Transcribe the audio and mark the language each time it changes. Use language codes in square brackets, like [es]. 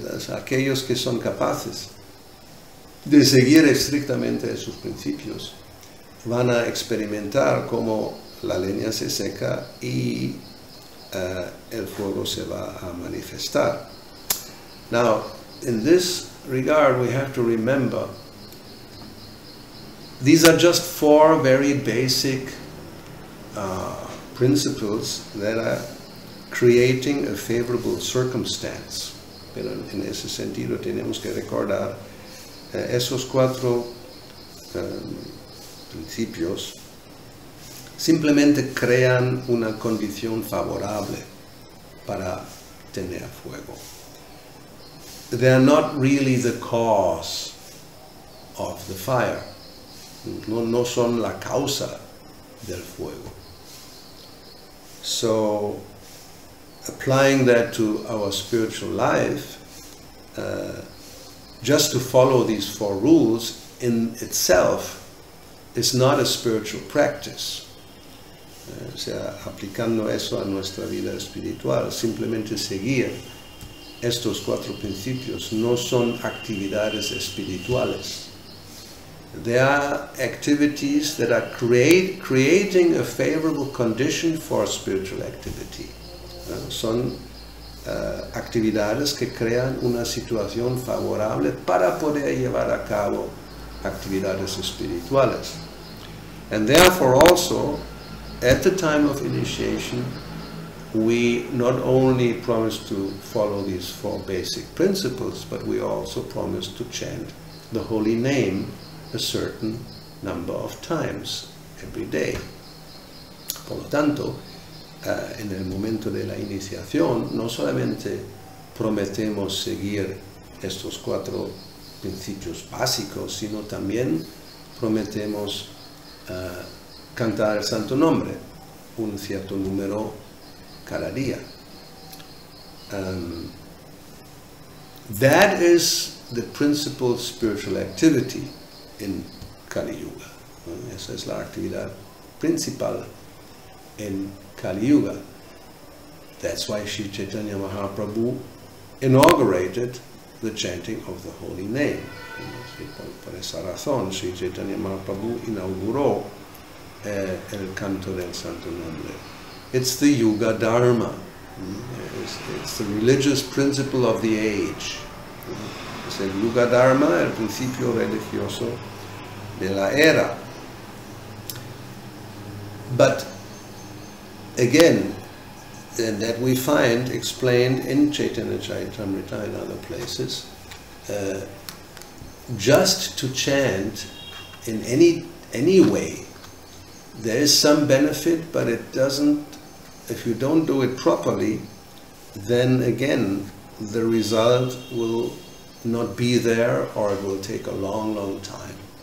[es] Aquellos que son capaces de seguir estrictamente esos principios van a experimentar cómo la leña se seca y el fuego se va a manifestar. [en] Now, in this regard, we have to remember these are just 4 very basic principles that are creating a favorable circumstance. [es] Pero en ese sentido tenemos que recordar esos 4 principios simplemente crean una condición favorable para tener fuego. [en] They are not really the cause of the fire. [es] No son la causa del fuego. [en] So, applying that to our spiritual life, just to follow these 4 rules in itself is not a spiritual practice. [es] O sea, aplicando eso a nuestra vida espiritual, simplemente seguir estos 4 principios no son actividades espirituales. [en] They are activities that are creating a favorable condition for spiritual activity. [es] Son actividades que crean una situación favorable para poder llevar a cabo actividades espirituales. [en] And therefore also, at the time of initiation, we not only promise to follow these 4 basic principles, but we also promise to chant the holy name a certain number of times every day. [es] Por lo tanto, en el momento de la iniciación, no solamente prometemos seguir estos 4 principios básicos, sino también prometemos cantar el santo nombre, un cierto número cada día. [en] That is the principal spiritual activity in Kali Yuga. [es] Esa es la actividad principal en Kali Yuga. [en] That's why Sri Chaitanya Mahaprabhu inaugurated the chanting of the holy name. [es] Por esa razón, Sri Chaitanya Mahaprabhu inauguró el canto del santo nombre. [en] It's the Yuga Dharma. It's the religious principle of the age. [es] Es el Yuga Dharma, el principio religioso de la era. [en] But again, that we find explained in Chaitanya Charitamrita and other places, just to chant in any way, there is some benefit, but it doesn't, if you don't do it properly, then again the result will not be there, or it will take a long, long time.